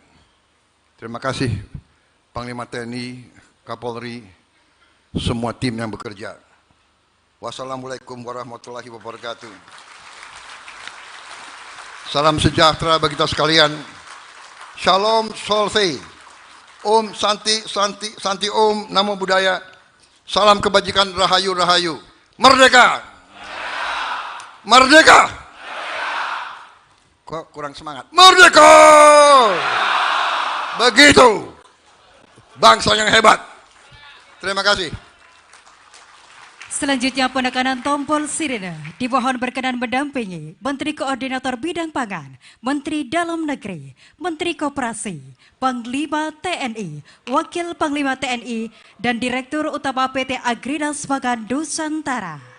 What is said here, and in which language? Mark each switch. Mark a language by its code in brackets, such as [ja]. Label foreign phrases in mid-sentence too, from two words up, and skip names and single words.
[id] Terima kasih Panglima TNI, Kapolri, semua tim yang bekerja. [ar] والسلام عليكم ورحمة الله وبركاته. [id] Salam sejahtera bagi kita sekalian. [he] Shalom Solse. [sa] ॐ शान्तिः शान्तिः शान्तिः ॐ नमो बुद्धाय. [id] Salam kebajikan, rahayu rahayu. Merdeka. Merdeka. Kok kurang semangat? Merdeka. Begitu. Bangsa yang hebat. Terima kasih. Selanjutnya penekanan tombol sirine dimohon berkenan mendampingi Menteri Koordinator Bidang Pangan, Menteri Dalam Negeri, Menteri Koperasi, Panglima TNI, Wakil Panglima TNI, dan Direktur Utama PT Agrinas Pangan Nusantara.